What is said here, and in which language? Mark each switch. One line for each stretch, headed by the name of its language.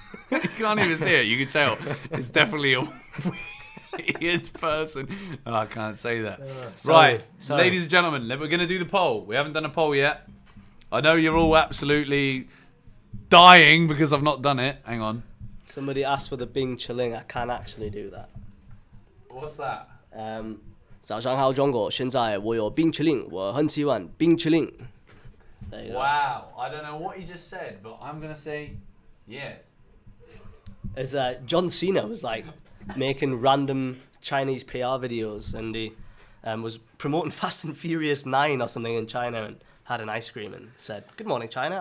English: You can't even see it. You can tell. It's definitely a weird person. Oh, I can't say that. Sorry. Ladies and gentlemen, we're going to do the poll. We haven't done a poll yet. I know you're all absolutely... dying because I've not done it. Hang on. Somebody asked for the Bing Chilling. I can actually do that. What's that?
Chinese: 早上好，中国。现在我有冰淇淋，我很喜欢冰淇淋。
English: There you go. Wow. I don't know what he just said, but I'm going to say yes. As John Cena was like making random Chinese PR videos, and he was promoting Fast and Furious 9 or something in China, and had an ice cream and said, "Good morning, China.